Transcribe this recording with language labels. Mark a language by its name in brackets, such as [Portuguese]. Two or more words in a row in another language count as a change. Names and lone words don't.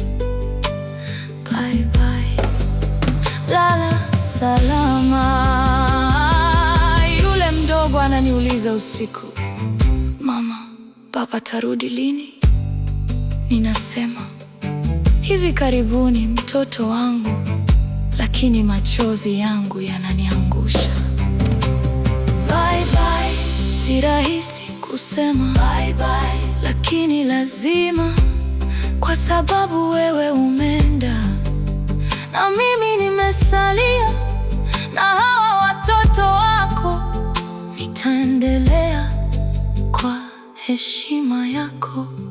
[English] Bye bye, [Swahili] lala salama. Yule mdogo ananiuliza usiku, mama, baba tarudi lini? Ninasema hivi karibuni mtoto wangu, lakini machozi yangu yananiangusha. [English] Bye bye, [Swahili] si rahisi kusema [English] bye bye, [Swahili] lakini lazima, kwa sababu wewe umeenda na mimi nimesalia na hawa watoto wako. Nitaendelea kwa heshima yako.